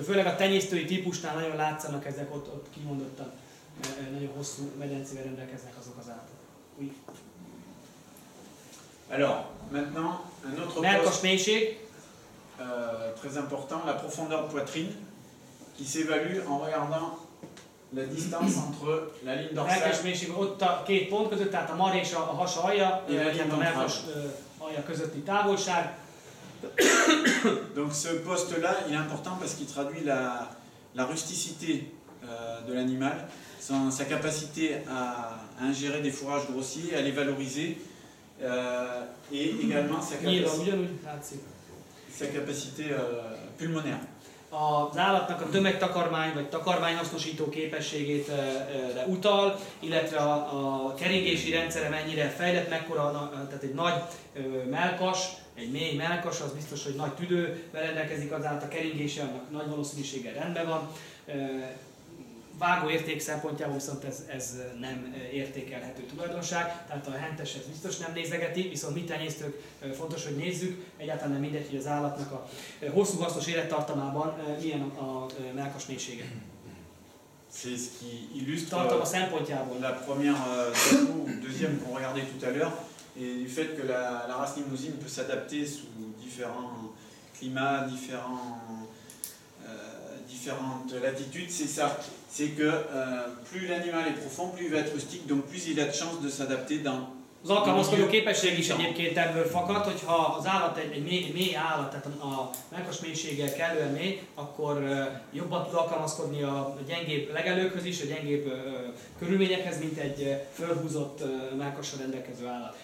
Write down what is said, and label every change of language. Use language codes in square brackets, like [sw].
[hu] Főleg a tenyésztői típusnál nagyon látszanak ezek ott kimondottan. Nagyon hosszú medencével rendelkeznek azok az állatok. [fr] Oui. Alors, maintenant, un autre [hu] Melkas mélység. [fr] Très important, la profondeur de poitrine qui s'évalue en regardant la distance entre la ligne dorsale. [hu] Melkas mélység ott a két pont között, tehát a mar és a has alja, illetve a melkas alja közötti távolság. [fr] Donc ce poste-là, il est important parce qu'il traduit la rusticité de l'animal, sa capacité à ingérer des fourrages grossiers, à les valoriser, et également sa capacité pulmonaire. [hu] Az állatnak a tömegtakarmány vagy takarmányhasznosító képességét utal, illetve a keringési rendszere mennyire fejlett, mekkora, tehát egy nagy mellkas, egy mély mellkas, az biztos, hogy nagy tüdővel rendelkezik, az állat a keringése annak nagy valószínűséggel rendben van. Vágóérték szempontjából viszont ez nem értékelhető tulajdonság, tehát a hentes ez biztos nem nézegeti, viszont mi tenyésztők fontos, hogy nézzük, egyáltalán nem mindegy, hogy az állatnak a hosszú hasznos élettartamában milyen a mellkas mélysége. [fr] C'est ce qui illustre [hu] tartalma szempontjából. [fr] La première tableau ou deuxième qu'on regardait tout à l'heure, et du fait que la race limousine peut s'adapter sous différents climats, différentes latitudes, c'est ça. C'est que plus l'animal est profond, plus il va être rustique, donc plus il a de chances de s'adapter dans. [hu] Az alkalmazkodó képesség is egyébként ebből fakad, hogyha az állat egy mély állat, tehát a mellkas mélysége kellően mély, akkor jobban tud alkalmazkodni a gyengébb legelőkhöz is, a gyengébb körülményekhez, mint egy fölhúzott mellkassal rendelkező állat.